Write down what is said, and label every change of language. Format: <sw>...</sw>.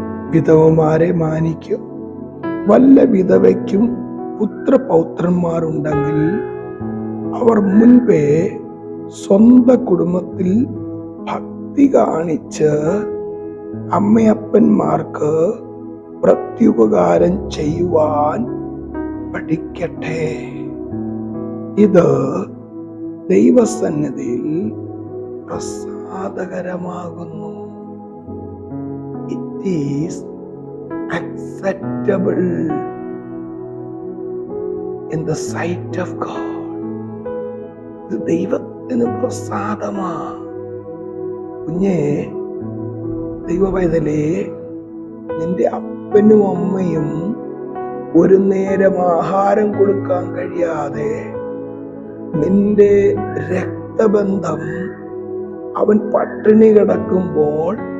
<ml>വിധവമാരെ മാനിക്കും. വല്ല വിധവയ്ക്കും പുത്രപൗത്രന്മാരുണ്ടെങ്കിൽ അവർ മുൻപേ സ്വന്തം കുടുംബത്തിൽ ഭക്തി കാണിച്ച് അമ്മയപ്പന്മാർക്ക് പ്രത്യുപകാരം ചെയ്യുവാൻ പഠിക്കട്ടെ. ഇത് ദൈവസന്നിധിയിൽ പ്രസാദകരമാകുന്നു.</ml> <en>It is acceptable in the sight of God.</en> <ml>ഇത് ദൈവത്തിന് പ്രസാദമാ. കുഞ്ഞേ, ദൈവപൈതലേ, നിന്റെ അപ്പനും അമ്മയും ഒരു നേരം ആഹാരം കൊടുക്കാൻ കഴിയാതെ നിന്റെ രക്തബന്ധം അവൻ പട്ടിണി കിടക്കുമ്പോൾ</ml>